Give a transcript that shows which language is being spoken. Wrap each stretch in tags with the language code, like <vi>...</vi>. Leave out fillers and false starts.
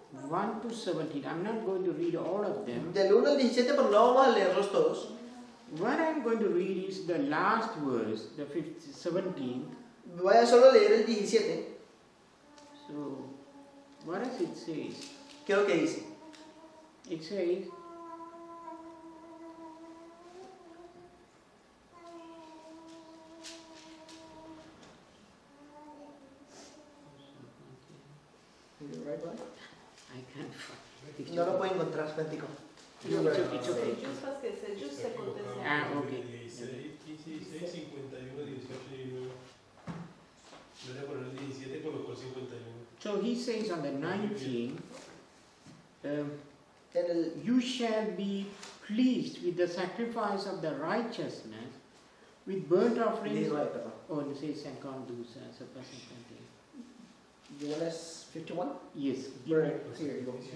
<en>1 to 17, I'm not going to read all of them.</en> <es>Del 1 al 17, pero no vamos a leerlos todos.</es> <en>What I'm going to read is the last verse, the 17th.</en> <es>Voy a solo leer el 17.</es> <en>So, what does it say?</en> <es>¿Qué es lo que dice?</es> <en>It says, I can't find.</en> <es>No lo puedo encontrar, Frantico.</es> <en>No, it's okay.</en> <fr>C'est juste parce que c'est juste ce côté-ci.</fr> <en>Ah, ok. 16, 16, 51, 18, 19.</en> <es>Yo le voy a poner el 17, colocó el 51.</es> <en>So he says on the 19th,</en> <es>En el,</es> <en>you shall be pleased with the sacrifice of the righteousness, with burnt offerings.</en> <es>19, perdón.</es> <en>Oh, it says 52, so person 20. You want us 51? Yes. Right, here you go.</en>